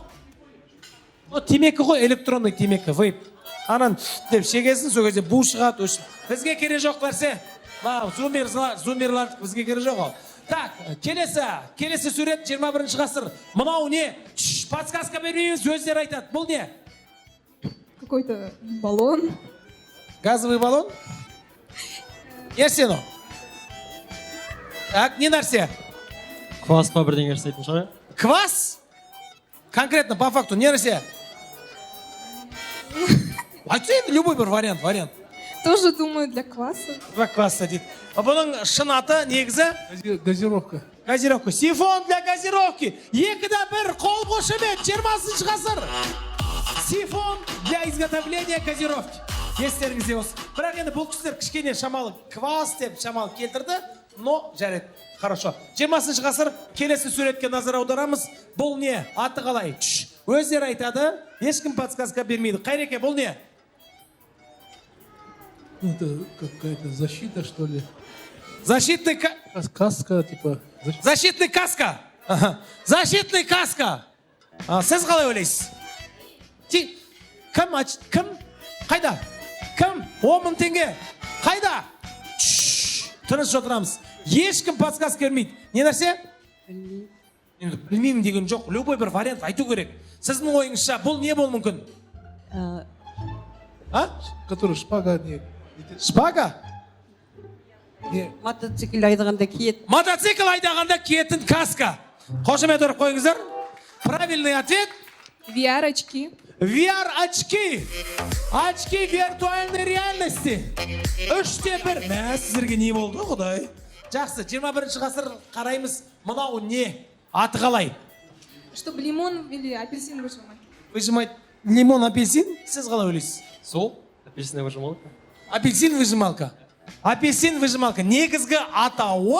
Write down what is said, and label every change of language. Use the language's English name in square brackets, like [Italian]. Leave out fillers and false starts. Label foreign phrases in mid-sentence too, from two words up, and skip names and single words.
[Kazakh] Темекі ғой, электронный темекі, вейп. Анан деп шегесін, сол кезде бу шығады. Бізге кере жоқ нәрсе. Зумерлар бізге кере жоқ ал. Так, келесі сурет 21 ғасыр. Мынау не? Подсказка бермейміз, өздері айтады. Бұл не? [Russian] Какой-то баллон. Газовый баллон? Нәрсе но? [Kazakh] Так, не нәрсе? Квас па бірден керсейтін шығар? Квас? [Russian] Конкретно, по факту, [Kazakh] не нәрсе? Айтса енді любой бір вариант. [Russian] Тоже думаю для кваса. Два кваса [Kazakh] дейді. Бұның шын аты негізі? [Russian] Газировка. Газировка. Сифон для газировки. 2-1, [Kazakh] қол қошемет, 20 ғасыр. [Russian] Сифон для изготовления газировки. [Kazakh] Естеріңізде осы. Бірақ енді бұл кісілер кішкене шамалы квас деп шамалы келтірді, но жарайды. [Russian] Хорошо. [Kazakh] 20 ғасыр келесі суретке назар аударамыз. Бұл не? Аты қалай? Өздері айтады, ешкім подсказка бермейді. Қайреке, бұл не? [Russian] Это какая-то защита, что ли? Защитный каска, типа. Защитный каска. Защитный каска. [Kazakh] Сіз қалай ойлайсыз? Кім? Қайда? Кім? 10 мың теңге. Қайда? Тыныш отырамыз. Ешкім подсказка бермейді. Не нәрсе? Білмеймін деген жоқ. Любой бір вариант айту керек. Сіздің ойыңызша бұл не бол мүмкін? [Russian] Который шпага не. Шпага? [Kazakh] Мотоцикл айдағанда киет. Мотоцикл айдағанда киетін каска. Қошемет ұрып қойыңыздар. [Russian] Правильный ответ? VR-очки. VR-очки. Очки виртуальной реальности. 3-1. [Kazakh] Мә, сіздерге не болды, құдай? Жақсы, 21 ғасыр қараймыз. Мынау не? Аты қалай? [Russian] Чтобы лимон или апельсин выжимать. Выжимать лимон, апельсин? [Kazakh] Сіз қалай ойлайсыз? Сол? [Russian] Апельсиновая выжималка. Апельсин выжималка. Апельсин выжималка. [Kazakh] Негізгі атауы?